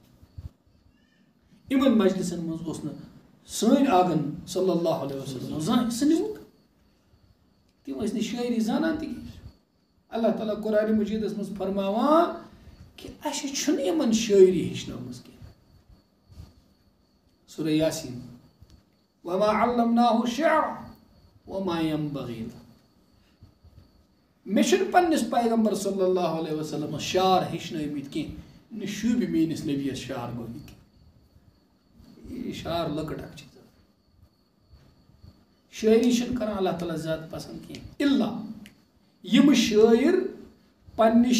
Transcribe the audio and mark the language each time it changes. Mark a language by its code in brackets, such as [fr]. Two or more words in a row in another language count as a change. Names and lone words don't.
[ks] یِمن مجلسن منٛز اوس نہٕ سٲنۍ آگن صلی اللہ علیہ وسلم زانٛہہ حصہٕ نیوٗمُت تم ٲسۍ نہٕ شٲعری زانان تہِ کینٛہہ اللہ تعالیٰ قرآن مجیدس منٛز فرماوان کہ اَسہِ چھُنہٕ یِمن شٲعری ہیٚچھنٲومٕژ کینٛہہ سورہ یاسین [ar] وما علمناه الشعر وما ينبغي له [ks] مےٚ چھُنہٕ پننس پیغمبر صلی اللہ علیہ وسلم شعر ہیٚچھنٲومٕتۍ کینٛہہ نہ شوٗبہِ میٲنِس نبیس شعر گوٚو کینٛہہ یہ شعر لۄکٕٹ اکھ چیٖز شاعری چھُنہٕ کران اللہ تعالیٰ زیادٕ پسند کینٛہہ الا یِم شٲعر پننہِ